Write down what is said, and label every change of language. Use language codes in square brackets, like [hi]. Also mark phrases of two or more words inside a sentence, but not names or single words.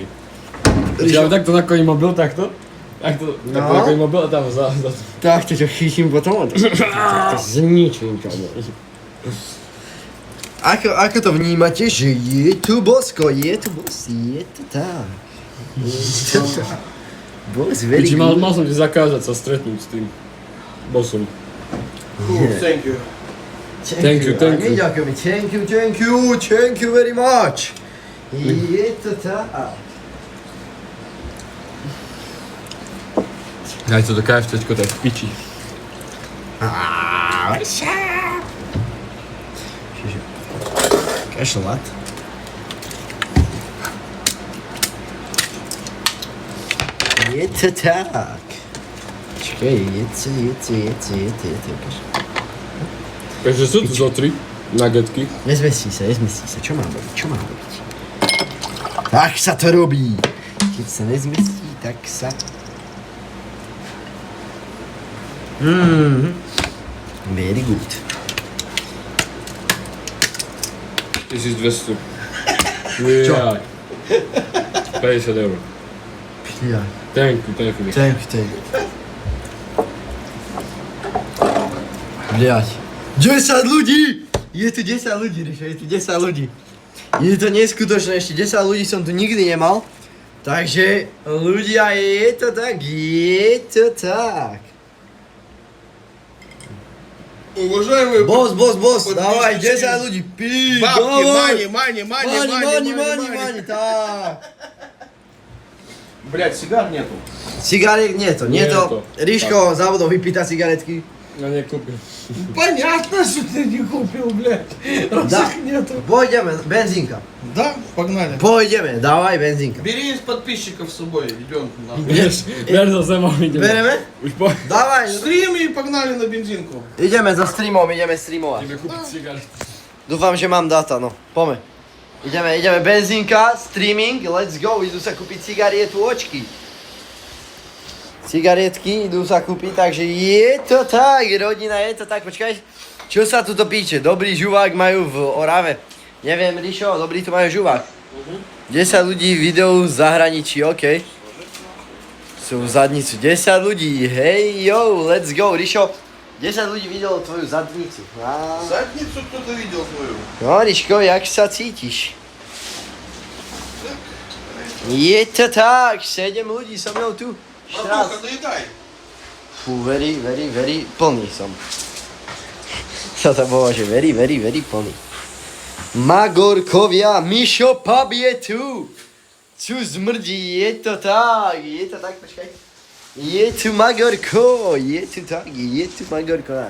[sk] Ja takto nakoním mobil, takto? Takto nakoním mobil a tam za to. Tak ťa chytím potom, to zničím ťa. Ako to vnímate, že je tu bosko, je tu tak. [en] Boss, very [sk] Piči, [en] good. [sk] mal som ti zakázať sa stretnúť s tým bossom. [en] Thank you. Thank you. [sk] Ďakujeme, [en] thank you very much. [sk] Je to tak. Daj to do KFCčko, tak v piči. Čiže, kašľať. Je to tak. Čakaj, je to. Takže sú tu zo 3 nuggetky. Nezmestí sa, čo mám robiť? Tak sa to robí. Keď sa nezmestí, tak sa... [en] Very good. [sk] 1200. Čo? Jaj. 50 €. Ja. [en] Thank you. Thank you. [ru] Bliať. [sk] 10 ľudí! Je tu 10 ľudí, Ríšo, je tu 10 ľudí. Je to neskutočné, ešte 10 ľudí som tu nikdy nemal. Takže, ľudia, je to tak. [ru] Уважаемые [sk] Boss, dávaj 10 ľudí, pí, [ru] бабки, [en] Mani, money. [sk] tak. [ru] Блять, сигар нету. [sk] Cigaret nie to. Nieto. Ríško zabudol vypýtať cigaretky. No nekúpil. [ru] Понятно, что ты не купил, блядь. Раз Да. их нету. [sk] Pôjdeme, benzínka. [ru] Да, погнали. [sk] Pôjdeme, dávaj benzínka. [ru] Бери из подписчиков с собой, идем нахуй. [sk] Ber za sebou, ideme. Bereme? Už po... Dávaj. [ru] Стрим и погнали на бензинку. [sk] Ideme za streamom, ideme streamovať. Ideme kúpiť cigaret. Dúfam, že mám data, no. Poďme. Ideme benzínka, [en] streaming, let's go, [sk] idú sa kúpiť cigarietu očky. Cigaretky idú sa kúpiť, takže je to tak, rodina, je to tak, počkaj. Čo sa tuto píše? Dobrý žuvák majú v Orave. Neviem, Ríšo, dobrý tu majú žuvák. 10 ľudí v videu v zahraničí, okej. Sú v zadnicu, 10 ľudí, hej, [en] yo, let's go, [sk] Ríšo. 10 ľudí videlo tvoju zadnicu. [ru] Задницу кто-то видел твою. [sk] No, Ríško, jak sa cítiš? Je to tak, 7 ľudí so mnou tu. [ru] Братуха, доедай. [sk] Fú, very plný som. Co to bolo, že very plný. Magorkovia, Mišo Pub je tu. Tu zmrdí, je to tak, počkaj. Je tu Magorko, je tu Magorko náš.